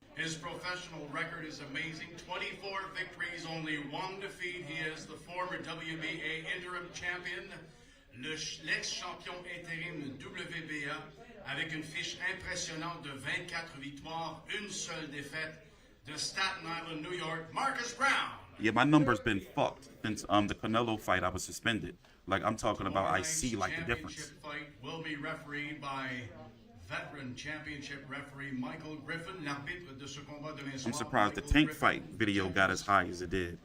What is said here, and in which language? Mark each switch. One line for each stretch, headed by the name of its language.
English: His professional record is amazing. 24 victories, only 1 defeat. He is the former WBA interim champion,
French: l'ex-champion intérim WBA, avec une fiche impressionnante de 24 victoires, une seule défaite, de Staten Island, New York, Marcus Browne.
English: Yeah, my number's been fucked since the Canelo fight. I was suspended. Like, I'm talking about, I see like the difference. Fight will be refereed by veteran championship referee Michael Griffin,
French: l'arbitre de ce combat demain soir.
English: I'm surprised the tank fight video got as high as it did.